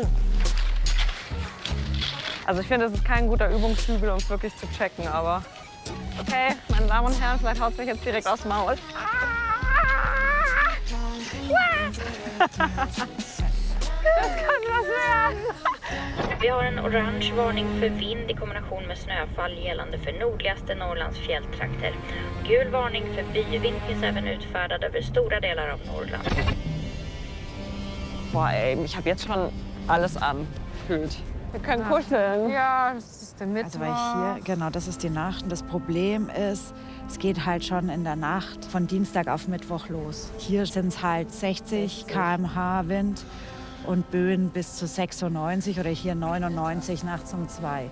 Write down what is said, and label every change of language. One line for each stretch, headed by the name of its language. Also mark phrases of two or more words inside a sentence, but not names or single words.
German: Also ich finde, das ist kein guter Übungshügel, um es wirklich zu checken, aber okay, meine Damen und Herren, vielleicht haut es mich jetzt direkt aufs Maul. Das kann was werden.
Swedish: Vi har en orange varning för vind i kombination med snöfall gällande för nordligaste Norrlands fjälltrakter. Gul varning för byvind finns även utfärdad över stora delar av Norrland.
German: Boah, ey, ich habe jetzt schon alles an. Gefühlt. Wir können kuscheln. Ja, das ist der Mittwoch. Also weil hier, genau, das ist die Nacht. Und das Problem ist, es geht halt schon in der Nacht von Dienstag auf Mittwoch los. Hier sind es halt 60 km/h Wind und Böen bis zu 96 oder hier 99 nachts um 2.